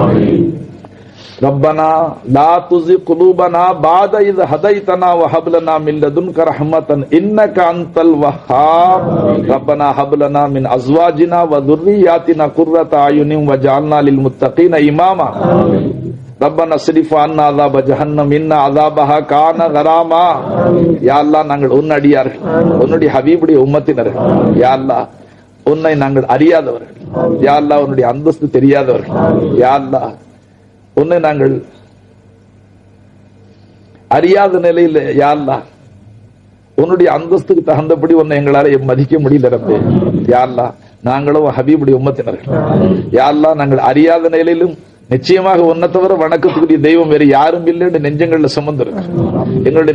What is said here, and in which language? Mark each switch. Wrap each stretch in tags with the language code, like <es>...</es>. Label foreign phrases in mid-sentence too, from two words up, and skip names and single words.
<ar>ربنا لا تزغ قلوبنا بعد إذ هديتنا وهب لنا من لدنك رحمة إنك أنت الوهاب ربنا هب لنا من أزواجنا وذرياتنا قرة أعين واجعلنا للمتقين إماما ربنا اصرف عنا عذاب جهنم إن عذابها كان غراما</ar> <ta>யா அல்லாஹ் நாங்கள் உன் அடியார்கள் உன்னுடைய ஹபீபுடைய உம்மத்தினர்கள் யா அல்லாஹ் உன்னை நாங்கள் அறியாதவர்கள் யா அல்லாஹ் உன்னுடைய அந்தஸ்து தெரியாதவர்கள் யா அல்லாஹ் உன்னை நாங்கள் அறியாத நிலையில் யா அல்லாஹ் உன்னுடைய அந்தஸ்துக்கு தகுந்தபடி உன்னை எங்களால மதிக்க முடியல ரப்பே யா அல்லாஹ் நாங்களும் ஹபீபுடைய உம்மத்தினர்கள் யா அல்லாஹ் நாங்கள் அறியாத நிலையிலும் நிச்சயமாக உன்னை தவிர வணக்கத்துக்குரிய தெய்வம் வேறு யாரும் இல்லைன்னு நெஞ்சங்கள்ல சுமந்திருக்கு எங்களுடைய</ta>